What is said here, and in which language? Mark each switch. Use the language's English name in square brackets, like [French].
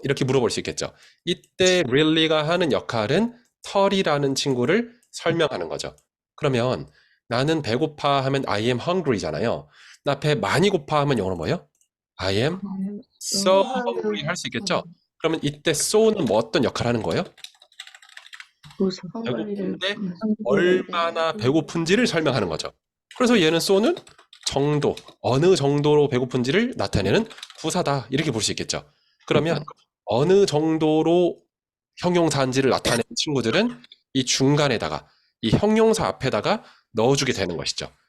[Korean] 이렇게 물어볼 수 있겠죠. 이때 really가 하는 역할은 tall이라는 친구를 설명하는 거죠. 그러면 나는 배고파 하면 [English] I am hungry [Korean] 잖아요. 나 배 많이 고파 하면 영어로 뭐예요? [English] I am so hungry [Korean] 할 수 있겠죠. 그러면 이때 so는 뭐 어떤 역할을 하는 거예요? 배고픈데 얼마나 배고픈지를 설명하는 거죠. 그래서 얘는 so는 정도, 어느 정도로 배고픈지를 나타내는 부사다 이렇게 볼 수 있겠죠. 그러면 어느 정도로 형용사인지를 나타내는 친구들은 이 중간에다가 이 형용사 앞에다가 넣어주게 되는 것이죠.